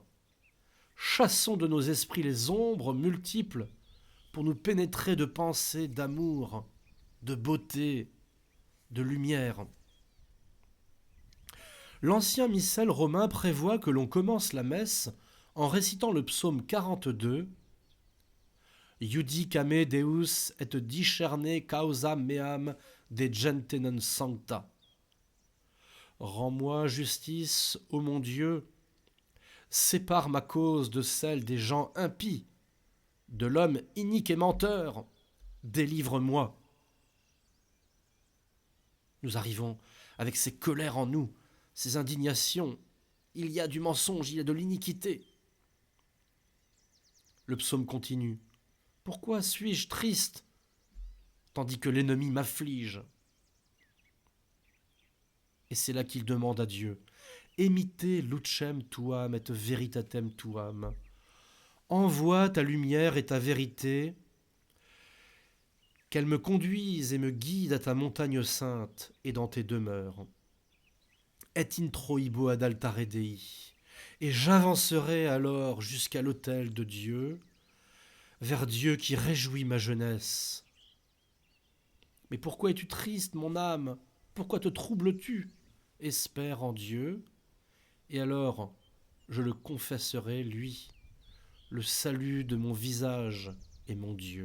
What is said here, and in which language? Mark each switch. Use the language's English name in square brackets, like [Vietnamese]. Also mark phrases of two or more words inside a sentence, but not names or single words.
[French] Chassons de nos esprits les ombres multiples pour nous pénétrer de pensées d'amour, de beauté, de lumière. L'ancien missel romain prévoit que l'on commence la messe en récitant le psaume 42 « [Latin] Iudicame Deus et discerne causa meam de gentenen sancta [French] » Rends-moi justice, ô mon Dieu, sépare ma cause de celle des gens impies, de l'homme inique et menteur, délivre-moi. Nous arrivons avec ces colères en nous, ces indignations. Il y a du mensonge, il y a de l'iniquité. Le psaume continue. Pourquoi suis-je triste, tandis que l'ennemi m'afflige ? Et c'est là qu'il demande à Dieu « [Latin] Emite lucem tuam et veritatem tuam [French] » Envoie ta lumière et ta vérité, qu'elles me conduisent et me guident à ta montagne sainte et dans tes demeures. [Latin] Et introibo ad altare Dei, [French] et j'avancerai alors jusqu'à l'autel de Dieu, vers Dieu qui réjouit ma jeunesse. Mais pourquoi es-tu triste, mon âme ? Pourquoi te troubles-tu ? Espère en Dieu, et alors je le confesserai, lui, le salut de mon visage et mon Dieu.